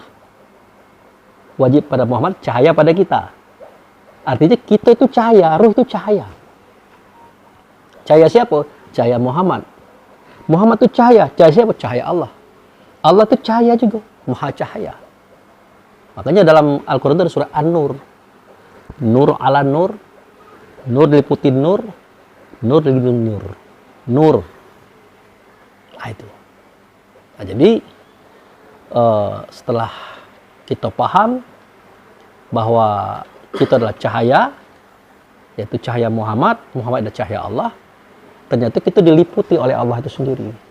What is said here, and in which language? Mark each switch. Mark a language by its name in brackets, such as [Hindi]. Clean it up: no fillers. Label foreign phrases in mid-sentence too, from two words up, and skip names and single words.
[Indonesian] Wajib pada Muhammad, cahaya pada kita. Artinya kita itu cahaya, ruh itu cahaya. Cahaya siapa? Cahaya Muhammad. Muhammad itu cahaya. Cahaya siapa? Cahaya Allah. Allah itu cahaya juga, maha cahaya. Makanya dalam Al-Quran ada surah An-Nur. [Arabic] Nur ala nur, [Indonesian] nur diliputi nur, nur diliputi nur. Nur. Nah itu. Nah, jadi setelah kita paham bahwa kita adalah cahaya, yaitu cahaya Muhammad, Muhammad adalah cahaya Allah, ternyata kita diliputi oleh Allah itu sendiri.